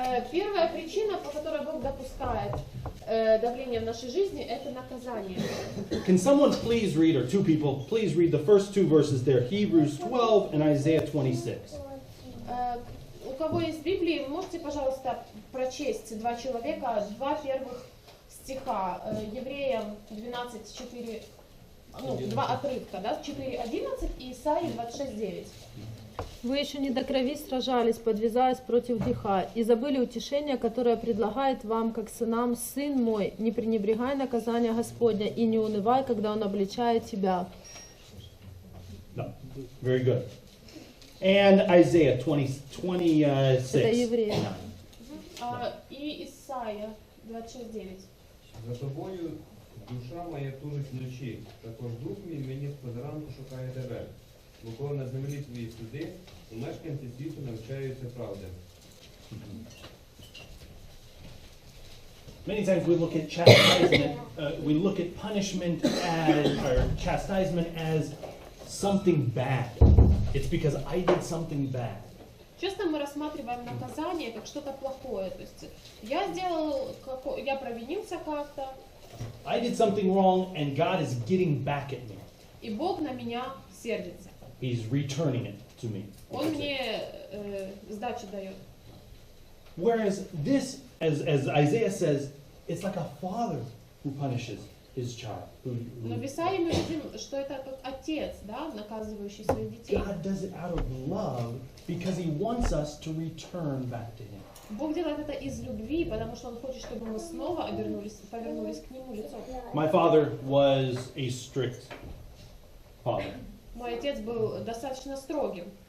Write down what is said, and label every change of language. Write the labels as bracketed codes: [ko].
[ru] Первая причина, по которой Бог допускает давление в нашей жизни, это наказание. [en] Can someone please read, or two people, please read the first two verses there, Hebrews 12 and Isaiah 26. [ru] У кого есть Библии, вы можете, пожалуйста, прочесть два человека, два первых стиха, Евреям 12:4, два отрывка, да, 4:11 и Исаии 26:9. Вы еще не до крови сражались, подвязаясь против греха, и забыли утешение, которое предлагает вам, как сынам: «Сын мой, не пренебрегай наказания Господня и не унывай, когда Он обличает тебя». [en] No. Very good. And Isaiah 26. [ru] Это Евреи. И Исайя 26:9. [uk] За тобою душа моя тужить вночі, також дух мій мені з ранку шукає тебе. Бо коли на землі твої суди, у мешканці світу навчаються правди. [en] Many times we look at chastisement, we look at punishment as, or chastisement as something bad. It's because I did something bad. [ru] Часто мы рассматриваем наказание как что-то плохое. То есть я провинился как-то, [en] I did something wrong and God is getting back at me. [ru] и Бог на меня сердится. [en] He's returning it to me. [ru] Он мне сдачу дает. [en] Whereas this, as Isaiah says, it's like a father who punishes his child. [ru] Но в Исаии мы видим, что это как отец, да, наказывающий своих детей. [en] God does it out of love because he wants us to return back to him. [ru] Бог делает это из любви, потому что Он хочет, чтобы мы снова повернулись к Нему лицом. [en] My father was a strict father. [ru] Мой отец был достаточно строгим.